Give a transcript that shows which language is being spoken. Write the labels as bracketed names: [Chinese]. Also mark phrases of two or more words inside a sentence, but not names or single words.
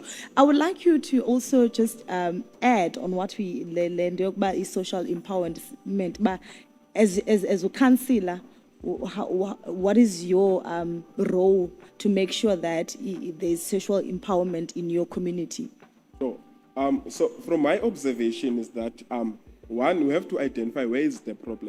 [English] I would like you to also just add on what we [Xhosa] le nto yokuba [English] i-social empowerment, ba as a councillor, what is your role to make sure that there's social empowerment in your community? So from my observation is that one, we have to identify where is the problem.